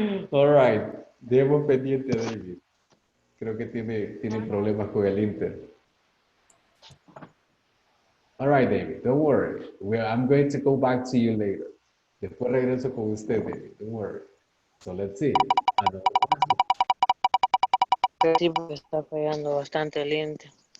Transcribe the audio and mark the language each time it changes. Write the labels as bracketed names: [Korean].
[English] All right. [Spanish] Debo pendiente a David. Creo que tiene problemas con el Inter. [English] All right, David, don't worry. I'm going to go back to you later. [Spanish] Después regreso con usted, David. [English] Don't worry. So let's see. Another question. [Spanish] Sí, porque está pegando bastante el lente.